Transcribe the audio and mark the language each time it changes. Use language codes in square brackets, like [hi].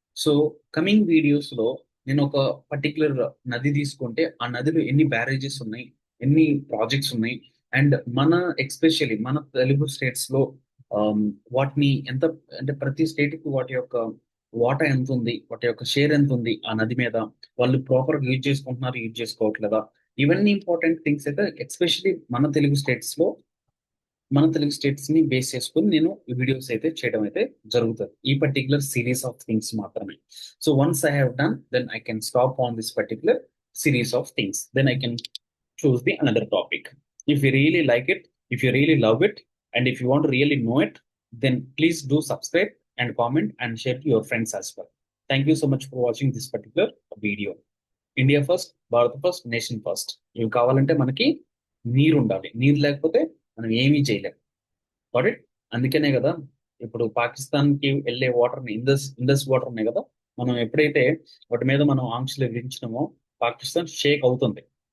[te] So coming videos లో నేను ఒక పర్టికులర్ నది తీసుకుంటే ఆ నదిలో ఎన్ని బ్యారేజెస్ ఉన్నాయి, ఎన్ని ప్రాజెక్ట్స్ ఉన్నాయి, అండ్ ఎక్స్పెషల్లీ మన తెలుగు స్టేట్స్ లో వాటిని ఎంత, అంటే ప్రతి స్టేట్ కి వాటి యొక్క వాటా ఎంత ఉంది, వాటి యొక్క షేర్ ఎంత ఉంది ఆ నది మీద, వాళ్ళు ప్రాపర్ యూజ్ చేసుకుంటున్నారు, యూజ్ చేసుకోవట్లేదా, ఇవన్నీ ఇంపార్టెంట్ థింగ్స్ అయితే ఎస్పెషలీ మన తెలుగు స్టేట్స్ లో మన తెలుగు స్టేట్స్ ని బేస్ చేసుకొని నేను ఈ వీడియోస్ అయితే చేయడం అయితే జరుగుతుంది, ఈ పర్టికులర్ సిరీస్ ఆఫ్ థింగ్స్ మాత్రమే. [en] So once I have done, then I can stop on this particular series of things, then I can choose the another topic. If you really like it, if you really love it, and if you want to really know it, then please do subscribe and comment and share to your friends as well. Thank you so much for watching this particular video. India first, Bharat first, nation first. [te] ఇవి కావాలంటే మనకి నీరు ఉండాలి, నీరు లేకపోతే మనం ఏమీ చేయలేం. కాబట్టి అందుకనే కదా ఇప్పుడు పాకిస్తాన్ కి వెళ్ళే వాటర్ ని, ఇండస్ ఇండస్ వాటర్ నే కదా మనం ఎప్పుడైతే వాటి మీద మనం ఆంక్షలు విధించినామో పాకిస్తాన్ షేక్ అవుతుంది.